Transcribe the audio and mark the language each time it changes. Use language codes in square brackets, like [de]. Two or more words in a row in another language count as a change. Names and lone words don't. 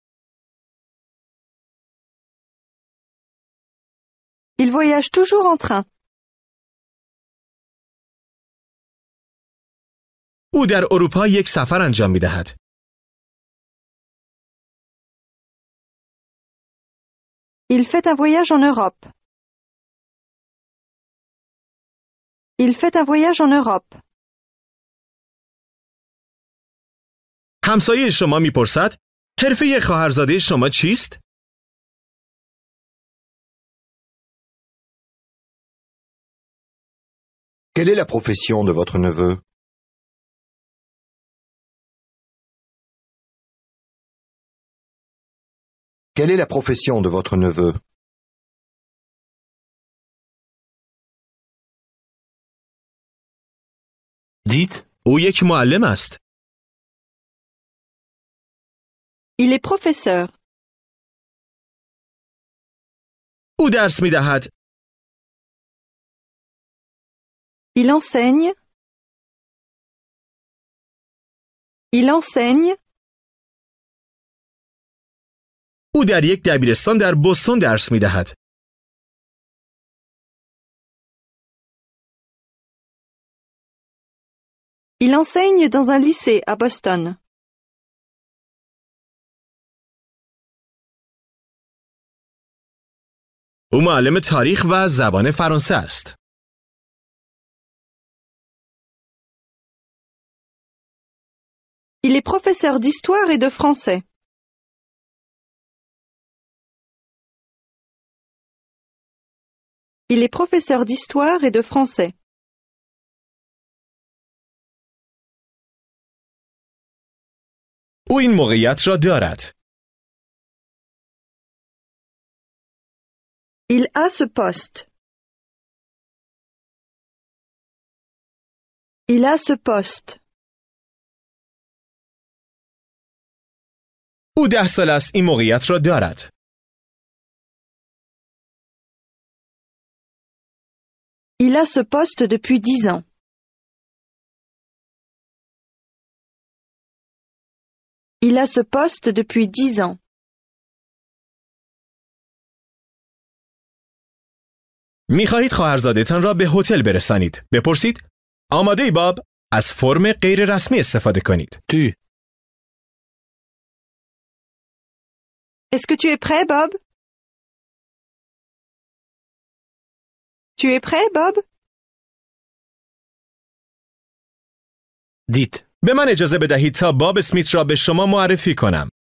[fr] Il voyage toujours en train. [fa] او در اروپا یک سفر انجام می دهد. [fr] Il fait un voyage en Europe. Il fait un voyage en Europe. [fa] همسایه شما می پرسد حرفه خواهرزاده شما چیست؟ [fr] Quelle est la profession de votre neveu? Quelle est la profession de votre neveu? Dites. [fa] او یک معلم است. [fr] Il est professeur. [fa] او درس می دهد. [fr] Il enseigne. Il enseigne. [fa] او در یک دبیرستان در بوستون درس می دهد. [fr] Il enseigne dans un lycée à Boston. [fa] او معلم تاریخ و زبان فرانسه است. [fr] Il est professeur d'histoire et de français. Il est professeur d'histoire et de français. [fa] او این موقعیت را دارد. [fr] Il a ce poste. Il a ce poste. [fa] او 10 سال است این موقعیت را دارد. [fr] Il a ce poste depuis 10 ans. Il a ce poste depuis 10 ans. [fa] می خواهید خواهرزاده‌تان را به هتل برسانید. بپرسید آماده ای باب؟ از فرم غیر رسمی استفاده کنید. [fr] Tu. Est-ce que tu es prêt, Bob? Tu es prêt, Bob? Dites. [fa] به من اجازه بدهید تا باب اسمیت را به شما معرفی کنم.